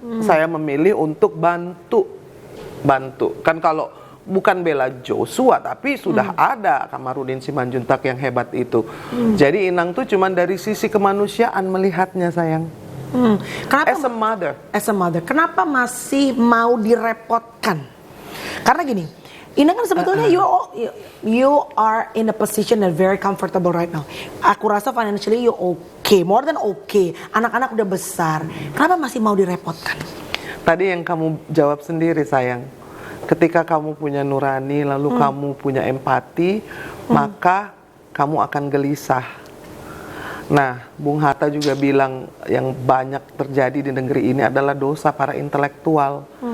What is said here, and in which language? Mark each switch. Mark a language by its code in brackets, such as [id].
[id] Saya memilih untuk bantu. Kan kalau bukan bela Joshua, tapi sudah ada Kamarudin Simanjuntak yang hebat itu. Jadi Inang tuh cuman dari sisi kemanusiaan melihatnya, sayang. Kenapa, [en] as a mother, [id] kenapa masih mau direpotkan? Karena gini, Inang kan sebetulnya [en] you are in a position that very comfortable right now. [id] Aku rasa [en] financially you okay, more than okay. [id] Anak-anak udah besar. Kenapa masih mau direpotkan? Tadi yang kamu jawab sendiri, sayang. Ketika kamu punya nurani, lalu kamu punya empati, maka kamu akan gelisah. Nah, Bung Hatta juga bilang yang banyak terjadi di negeri ini adalah dosa para intelektual.